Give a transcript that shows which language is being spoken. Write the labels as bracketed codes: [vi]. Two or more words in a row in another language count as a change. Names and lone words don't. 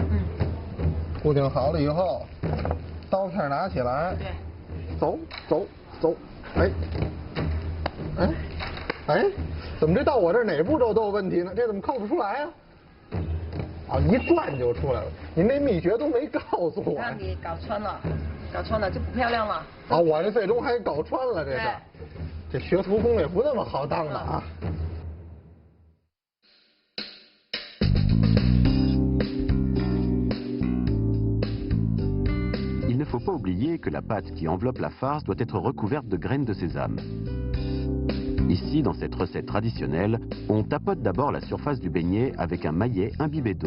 [zh] 固定好了以后，刀片拿起来，走，哎，怎么这到我这儿哪步骤都有问题呢？这怎么扣不出来啊？啊，一转就出来了。您这秘诀都没告诉我。让你搞穿了就不漂亮了。啊，我这最终还搞穿了，这是。这学徒工也不那么好当的啊。 [fr] Il ne faut pas oublier que la pâte qui enveloppe la farce doit être recouverte de graines de sésame. Ici, dans cette recette traditionnelle, on tapote d'abord la surface du beignet avec un maillet imbibé d'eau.